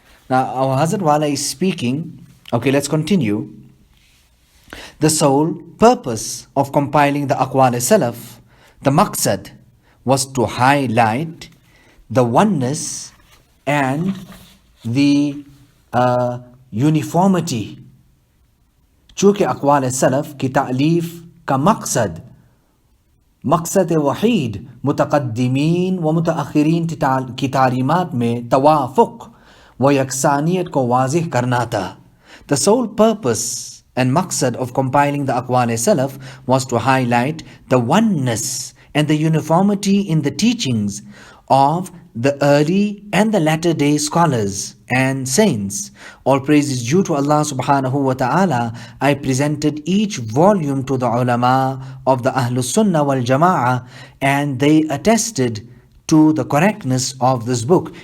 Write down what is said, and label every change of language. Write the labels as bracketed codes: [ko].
[en] Now, our Hazrat Wala is speaking. Okay, let's continue. The sole purpose of compiling the Aqwal-e-Salaf, the maqsad, was to highlight the oneness and the uniformity. [hi] चूँकि अक़वाल-ए-सलफ़ की तालीफ़ का मक़सद वहीद मुतक़द्दिमीन व मुतअख़िरीन की तालीमात में तवाफ़ुक़ व यकसानियत को वाज़िह करना था. [en] The sole purpose and maqsad of compiling the Aqwal-e-Salaf was to highlight the oneness and the uniformity in the teachings of the early and the latter day scholars and saints. All praise is due to Allah subhanahu wa ta'ala. I presented each volume to the ulama of the Ahlus Sunnah wal Jama'ah, and they attested to the correctness of this book.